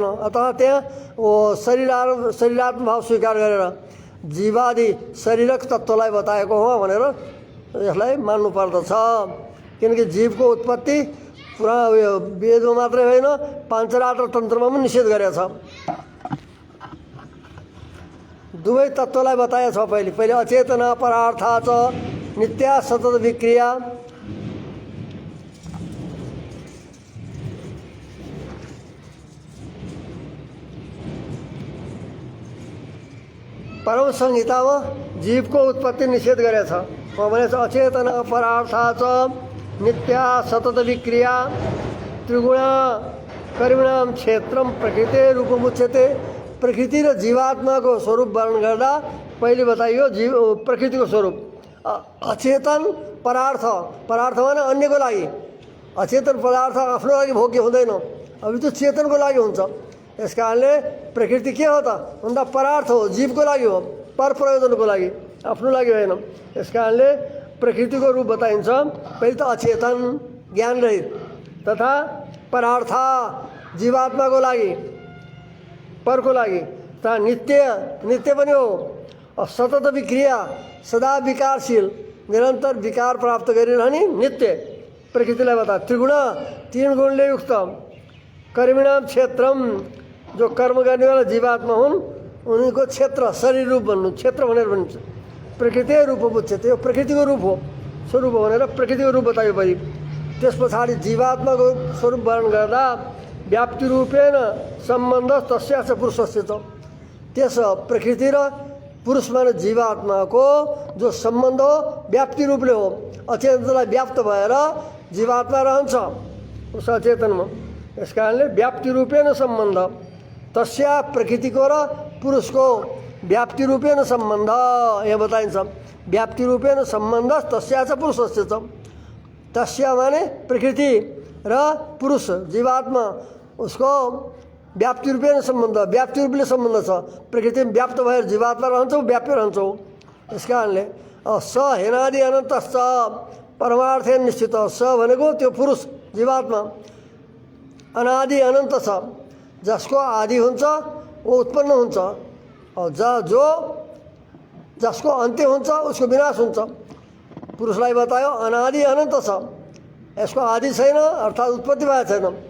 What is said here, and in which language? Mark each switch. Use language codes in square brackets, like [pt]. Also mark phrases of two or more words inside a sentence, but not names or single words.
[ne] अतः त्यहाँ शरीरात्म भाव स्वीकार गरेर जीवादि शरीरक तत्त्वलाई बताएको हो भनेर यसलाई मान्नु पर्दछ। किनकि जीवको उत्पत्ति पुरा वेदमा मात्रै होइन पाञ्चरात्र तन्त्रमा पनि निषेध गरेको छ। दुवै तत्त्वलाई बताएको छ। [sa] पहिले अचेतना परार्था च नित्या सतत विक्रिया। [ne] परम संहितामा जीवको उत्पत्ति निषेध गरेको छ। भनेको छ [sa] अचेतन परार्था च नित्या सतत विक्रिया त्रिगुणा कर्मिणाम क्षेत्रम प्रकृति रूपमुच्यते। [ne] प्रकृति र जीवात्माको स्वरूप वर्णन गर्दा पहिले बताइयो जीव प्रकृतिको स्वरूप। अचेतन परार्थ, परार्थ भने अन्यको लागि। अचेतन पदार्थ आफ्नो लागि भोग्य हुँदैन, अभी त्यो चेतनको लागि हुन्छ। यस कारणले प्रकृति के हो त भन्दा परार्थ हो, जीवको लागि हो, पर प्रयोजनको लागि, आफ्नो लागि होइन। यस कारणले प्रकृतिको रूप बताइन्छ। पहिले त अचेतन ज्ञान रहित, तथा परार्थ जीवात्माको लागि, परको लागि, तथा नित्य पनि हो। [sa] सतत विक्रिया [ne] सदा विकारशील निरन्तर विकार प्राप्त गरिरहने नित्य प्रकृतिलाई बता। त्रिगुण तीन गुणले युक्त [sa] कर्मिणाम क्षेत्रम [ne] जो कर्म गर्नेवाला जीवात्मा हुन् उनीको क्षेत्र शरीर रूप भन्नु, क्षेत्र भनेर भनिन्छ। [sa] प्रकृति रूप उच्यते, [ne] यो प्रकृतिको रूप हो, स्वरूप हो भनेर प्रकृतिको रूप बतायो पहिले। त्यस पछाडि जीवात्माको स्वरूप वर्णन गर्दा [sa] व्याप्ति रूपेण सम्बन्ध तस्याच पुरुषस्य [ne] छ। त्यस प्रकृति र पुरुष माने जीवात्माको जो सम्बन्ध हो व्याप्ति रूपले हो। अचेतनलाई व्याप्त भएर जीवात्मा रहन्छ उस अचेतनमा। यस कारणले [sa] व्याप्ति रूपेण सम्बन्ध तस्या [ne] प्रकृतिको र पुरुषको [sa] व्याप्ति रूपेण सम्बन्ध [ne] यहाँ बताइन्छ। [sa] व्याप्ति रूपेण सम्बन्ध तस्या च पुरुषस्य छ। [ne] तस्या माने प्रकृति र पुरुष जीवात्मा, उसको [sa] व्याप्ति रूपेण सम्बन्ध, [ne] व्याप्ति रूपले सम्बन्ध छ। प्रकृति व्याप्त भएर जीवात्मा रहन्छौ, व्याप्य रहन्छौ। यस कारणले [sa] स हेनादि अनन्तश्च परमार्थे निश्चित। [ne] स भनेको त्यो पुरुष जीवात्मा अनादि अनन्त छ, जसको आदि हुन्छ वो उत्पन्न हुन्छ, जो जसको अन्त्य हुन्छ उसको विनाश हुन्छ। पुरुषलाई बतायो अनादि अनन्त छ, यसको आदि छैन अर्थात् उत्पत्ति भएको छैन।